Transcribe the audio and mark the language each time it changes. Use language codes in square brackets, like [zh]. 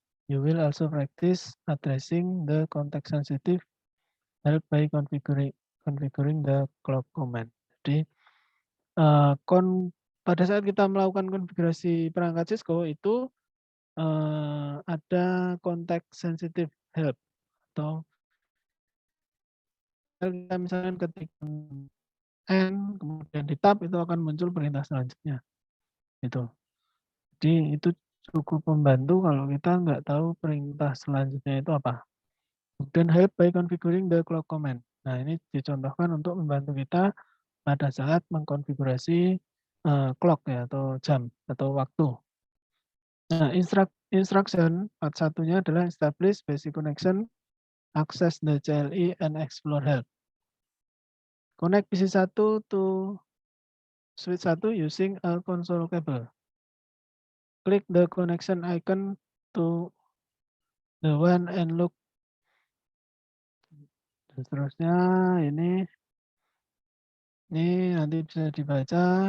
[en] You will also practice addressing the context sensitive help by configuring the clock command. [id] Jadi pada saat kita melakukan konfigurasi perangkat Cisco itu ada context sensitive help atau kita misalkan ketik N kemudian di tab itu akan muncul perintah selanjutnya. Itu. Jadi itu cukup membantu kalau kita nggak tahu perintah selanjutnya itu apa. [en] Kemudian help by configuring the clock command. [id] Nah ini dicontohkan untuk membantu kita pada saat mengkonfigurasi clock ya atau jam atau waktu. [en] Nah instruction part [id] satunya adalah [en] establish basic connection, access the CLI, and explore help. Connect PC1 to switch 1 using a console cable. Click the connection icon to the one and look. [id] Dan seterusnya ini nanti bisa dibaca.